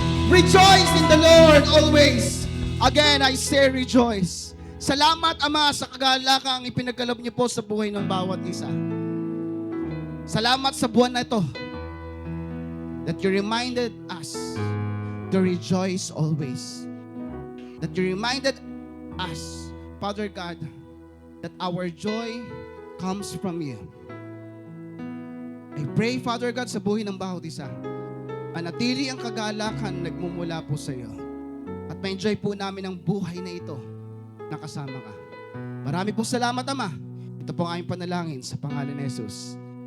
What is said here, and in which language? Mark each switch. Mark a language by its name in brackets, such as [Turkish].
[English] Rejoice in the Lord always. Again, I say rejoice. [Filipino] Salamat, Ama, sa kagalakang ipinagkaloob niyo po sa buhay ng bawat isa. [English] Salamat sa buwan na ito that you reminded us to rejoice always. That you reminded us, Father God, that our joy comes from you. [Filipino] I pray, Father God, sa buhay ng bawat isa, manatili ang kagalakan nagmumula po sa iyo. At ma-enjoy po namin ang buhay na ito na kasama ka. Marami po salamat, Ama. Ito po ang aming panalangin sa pangalan ni Jesus.